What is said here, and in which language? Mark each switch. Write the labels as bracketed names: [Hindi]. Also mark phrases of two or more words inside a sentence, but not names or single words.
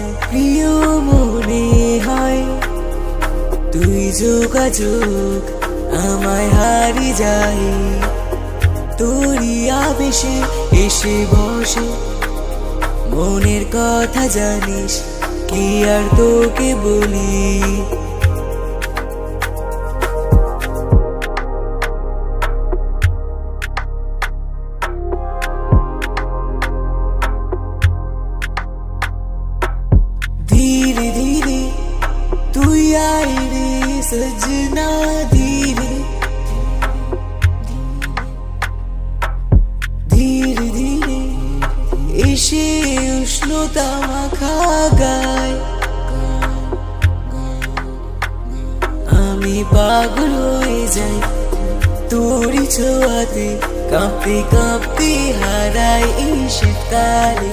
[Bangla] প্রিয় মনে হয় তুই যোগাযোগ আমায় হারিয়ে যায়, তোরই আবেশে এসে বসে মনের কথা জানিস কি আর তোকে বলি। [Hindi] धीरे धीरे तू आई रे सजना, धीरे धीरे धीरे [Bangla] এসে উষ্ণতা মাখা গায়। আমি পাগল হয়ে যাই তোরই ছোঁয়াতে, কাঁপতে কাঁপতে হারাই এই শীতকালে।